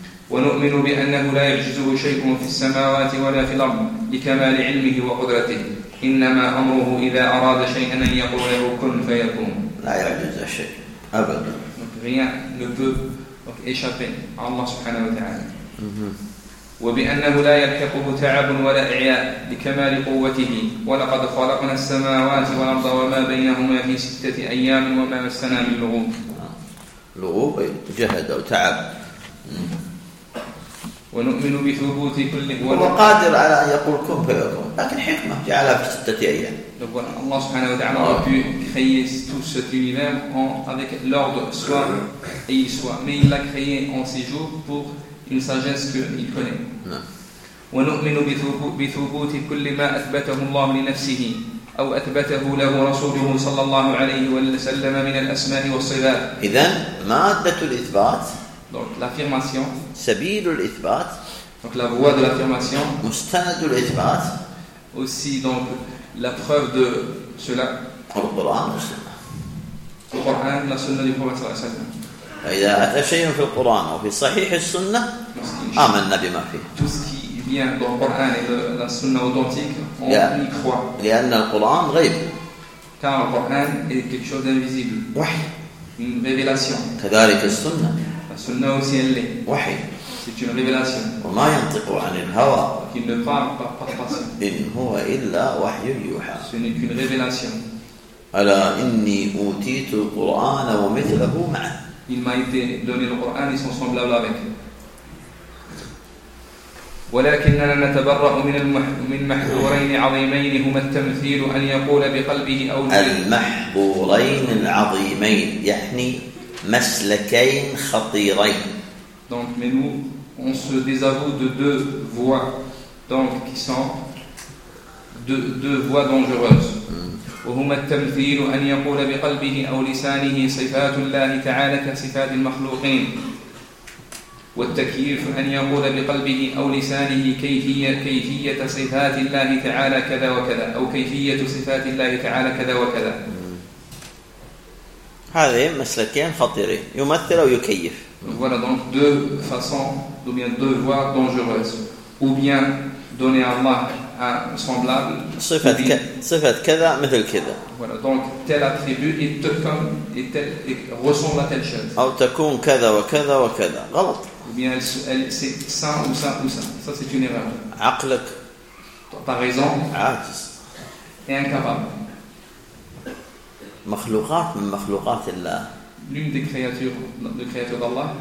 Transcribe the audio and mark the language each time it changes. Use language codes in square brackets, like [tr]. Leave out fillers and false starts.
[ar] ونؤمن بأنه لا يعجزه شيء في السماوات ولا في الأرض لكمال علمه وقدرته. إنما أمره إذا أراد شيئا أن يقول له كن فيكون. لا يعجز شيء أبدا. [fr] Rien ne peut donc échapper à Allah subhanahu wa ta'ala. [ar] وبأنه لا يلحقه تعب ولا إعياء لكمال قوته ولقد خلقنا السماوات والأرض وما بينهما في ستة أيام وما مسنا من لغوب. لغوب جهد أو تعب. ونؤمن بثبوت كل ولد هو قادر على أن يقول كن فيكون لكن حكمة جعلها في ستة أيام. [fr] Allah subhanahu wa ta'ala aurait pu créer tout cet univers en, avec l'ordre soit et il soit, mais il l'a créé en six jours pour une sagesse qu'il connaît. [ar] ونؤمن بثبوت كل ما أثبته الله لنفسه أو أثبته له رسوله صلى الله عليه وسلم من الأسماء والصفات. إذن مادة الإثبات. [fr] Donc l'affirmation. [ar] سبيل الإثبات. [fr] Donc la voie de l'affirmation. [ar] مستند الإثبات. [fr] Aussi donc la preuve de cela. Le Coran ou la Sunna. Le Coran, la Sunna du Prophète sallallahu alayhi wa sallam. [ar] إذا أتى شيء في القرآن أو في صحيح السنة آمنا بما فيه. [fr] Tout ce qui vient dans le Coran et la Sunna authentique, on y croit. [ar] لأن القرآن غيب. [fr] Car le Coran est quelque chose d'invisible. [ar] وحي. [fr] Une révélation. [ar] كذلك السنة. [fr] La Sunna aussi elle l'est. [ar] وحي. [fr] C'est une révélation. [ar] وما ينطق عن الهوى. [fr] Qu'il ne parle pas par passion. [ar] إن هو إلا وحي يوحى. [fr] Ce n'est qu'une révélation. [ar] ألا إني أوتيت القرآن ومثله معه. [fr] Il m'a été donné le Coran et son semblable avec. [ar] ولكننا نتبرأ من محظورين عظيمين هما التمثيل أن يقول بقلبه أو المحظورين العظيمين يعني مسلكين خطيرين. [fr] Donc, mais nous, on se désavoue de deux voies donc, qui sont deux voies dangereuses. [ar] وهما التمثيل أن يقول بقلبه أو لسانه صفات الله تعالى كصفات المخلوقين. والتكييف أن يقول بقلبه أو لسانه كيفية صفات الله تعالى كذا وكذا أو كيفية صفات الله تعالى كذا وكذا. هذه مسلكين خطيرين يمثل أو يكيف. [fr] Voilà donc deux façons ou bien deux voies dangereuses. Ou bien donner à Allah [ar] صفة كذا مثل كذا. [fr] Donc tel attribut il te comme il tel il ressemble à telle chose. [ar] أو تكون كذا وكذا وكذا. غلط. [fr] Ou bien c'est ça ou ça ou ça. Ça c'est une erreur. [ar] عقلك. [fr] Ta raison. [ar] عاجز. [fr] Et incapable. [ar] مخلوقات من مخلوقات الله. [fr] L'une des créatures de créatures d'Allah.